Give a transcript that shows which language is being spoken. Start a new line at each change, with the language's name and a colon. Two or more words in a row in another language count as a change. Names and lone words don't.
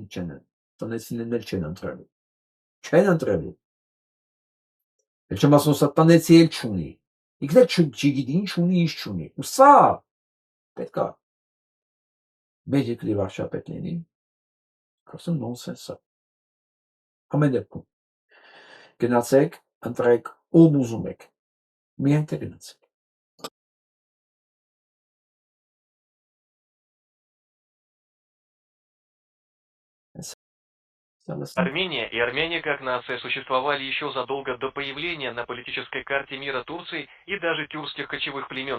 Armenian: չեն, տնեցիներն էլ չեն ընտրելու, Էլ չեմ ասում, սա տնեցի էլ չունի, ինքն էլ չգիտի ինչ ունի, ինչ չունի, ու սա պետք է մեր երկրի վարչապետ լինի, ասում նոնսենս է, ամեն դեպքում, գնացեք, ընտրեք, ում ուզում եք, միայն թե գնացեք։
Russian: Армения и армяне как нация существовали еще задолго до появления на политической карте мира Турции и даже тюркских кочевых племен.